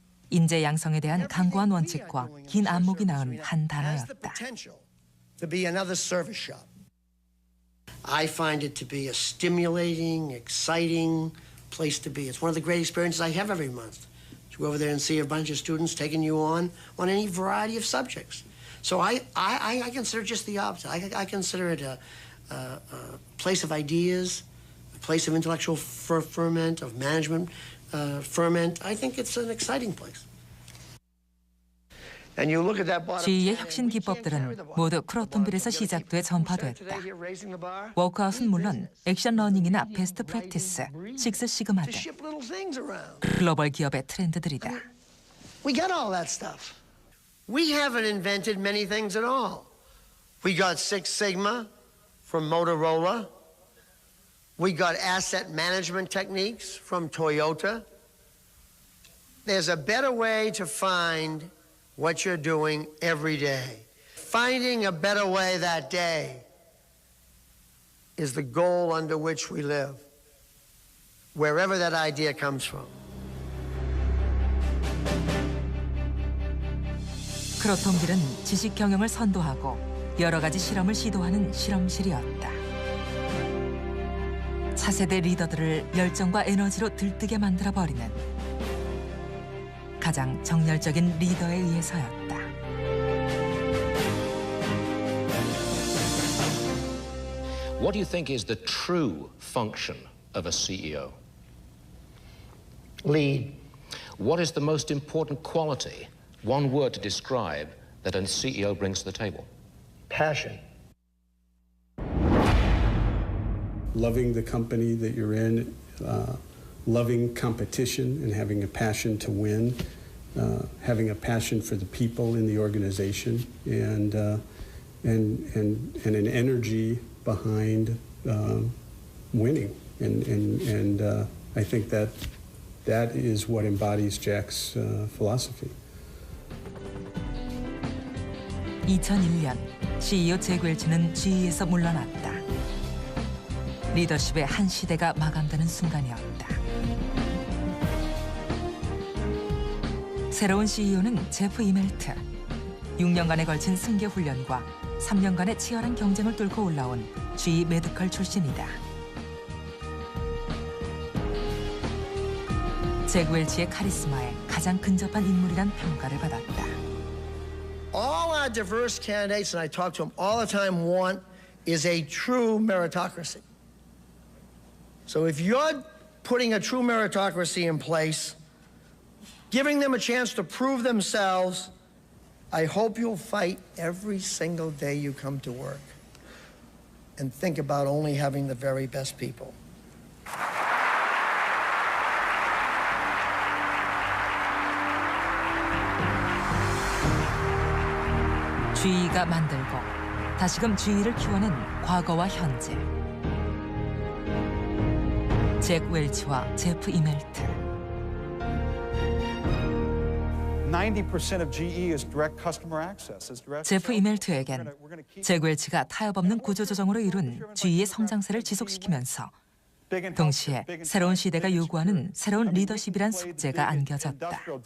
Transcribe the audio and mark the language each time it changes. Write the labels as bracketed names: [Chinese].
[Korean] 인재 양성에 대한 강고한 원칙과 긴 안목이 낳은 한 단어였다. [English] I find it to be a stimulating, exciting place to be. It's one of the great experiences I have every month. To go over there and see a bunch of students taking you on any variety of subjects. So I consider it just the opposite. I consider it a place of ideas, a place of intellectual ferment, of management ferment. I think it's an exciting place. [Korean] GE의 혁신 기법들은 모두 크로톤빌에서 시작돼 전파됐다. 워크아웃은 물론 액션 러닝이나 베스트 프랙티스, 식스 시그마 등 글로벌 기업의 트렌드들이다. [English] We got all that stuff. We haven't invented many things at all. We got Six Sigma from Motorola. We got asset management techniques from Toyota. There's a better way to find what you're doing every day. Finding a better way that day is the goal under which we live, wherever that idea comes from. [Korean] 크로톤빌은 지식 경영을 선도하고 여러 가지 실험을 시도하는 실험실이었다. 차세대 리더들을 열정과 에너지로 들뜨게 만들어버리는 가장 정열적인 리더에 의해서였다. [English] What do you think is the true function of a CEO? Lead. What is the most important quality, one word to describe, that a CEO brings to the table? Passion. Loving the company that you're in, loving competition and having a passion to win, having a passion for the people in the organization, and an energy behind winning. And I think that is what embodies Jack's philosophy. [Korean] 2001년 CEO 잭 웰치는 GE에서 물러났다. 리더십의 한 시대가 마감되는 순간이었다. 새로운 CEO는 제프 이멜트. 6년간에 걸친 승계 훈련과 3년간의 치열한 경쟁을 뚫고 올라온 GE 메디컬 출신이다. 잭 웰치의 카리스마에 가장 근접한 인물이란 평가를 받았다. [English] All our diverse candidates, and I talk to them all the time, want is a true meritocracy. So if you're putting a true meritocracy in place, giving them a chance to prove themselves, I hope you'll fight every single day you come to work and think about only having the very best people. [Korean] GE가 만들고 다시금 GE를 키워낸 과거와 현재. 잭 웰치와 제프 이멜트. [English] 90% of GE is direct customer access. [Korean] 제프 이멜트에겐 잭 웰치가 타협 없는 구조조정으로 이룬 GE의 성장세를 지속시키면서 동시에 새로운 시대가 요구하는 새로운 리더십이란 숙제가 안겨졌다.